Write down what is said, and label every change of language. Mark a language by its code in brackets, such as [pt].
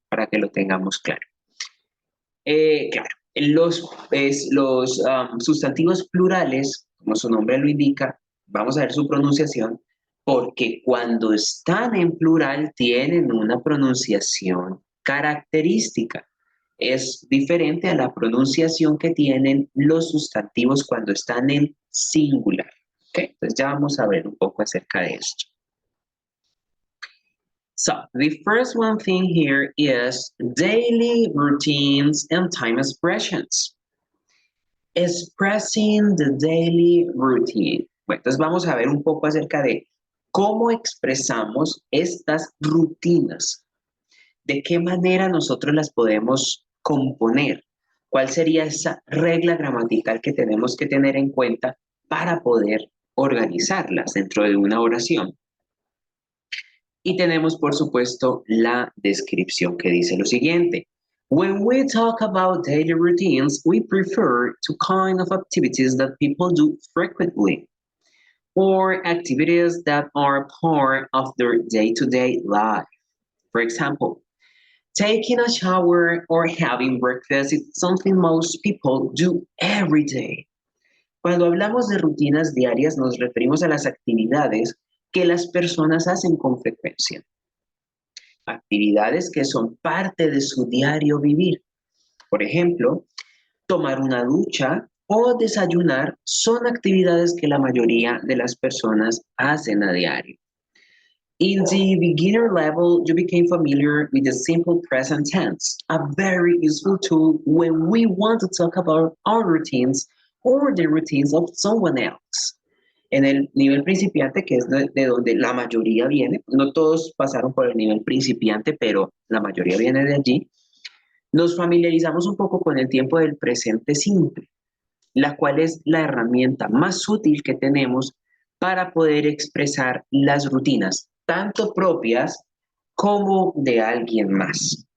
[es] Para que lo tengamos claro. Claro, los sustantivos plurales, como su nombre lo indica, vamos a ver su pronunciación, porque cuando están en plural tienen una pronunciación característica. Es diferente a la pronunciación que tienen los sustantivos cuando están en singular. ¿Okay? Entonces ya vamos a ver un poco acerca de esto. [en] So, the first one thing here is daily routines and time expressions. Expressing the daily routine. [es] Bueno, entonces vamos a ver un poco acerca de cómo expresamos estas rutinas. ¿De qué manera nosotros las podemos componer? ¿Cuál sería esa regla gramatical que tenemos que tener en cuenta para poder organizarlas dentro de una oración? Y tenemos, por supuesto, la descripción que dice lo siguiente. [en] When we talk about daily routines, we prefer to kind of activities that people do frequently or activities that are part of their day-to-day life. For example, taking a shower or having breakfast is something most people do every day. [es] Cuando hablamos de rutinas diarias, nos referimos a las actividades que las personas hacen con frecuencia. Actividades que son parte de su diario vivir. Por ejemplo, tomar una ducha o desayunar son actividades que la mayoría de las personas hacen a diario. [en] In the beginner level, you became familiar with the simple present tense, a very useful tool when we want to talk about our routines or the routines of someone else. [es] En el nivel principiante, que es de donde la mayoría viene, no todos pasaron por el nivel principiante, pero la mayoría viene de allí, nos familiarizamos un poco con el tiempo del presente simple, la cual es la herramienta más útil que tenemos para poder expresar las rutinas, tanto propias como de alguien más.